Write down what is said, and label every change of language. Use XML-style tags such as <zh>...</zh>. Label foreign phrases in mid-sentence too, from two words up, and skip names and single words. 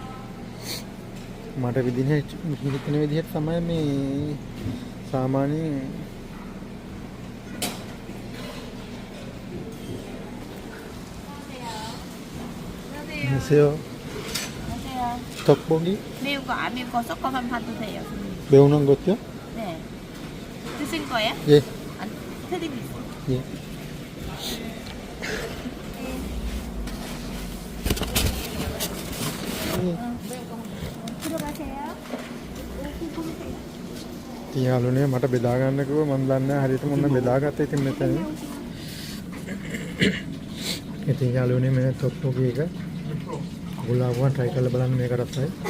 <si>මට හිතන විදිහට තමයි මේ සාමාන්‍යයෙන් 안녕하세요.</si> <ko>떡볶이? 매운 거 안 매운 거 섞어만 봐도 돼요. 매운 것도요? 네. 드실 거예요? 예. 안 드리겠어요. 예. 들어가세요.</ko> <si>ඉතින් යාළුවනේ මට බෙදා ගන්න කිව්ව මම දන්නේ නැහැ හරියට මොන බෙදාගත්තා ඉතින් මෙතන. ඉතින් යාළුවනේ මේ තොප්පෝකි එක ඔයාලා try කරලා බලන්න මේක රසයි.</si>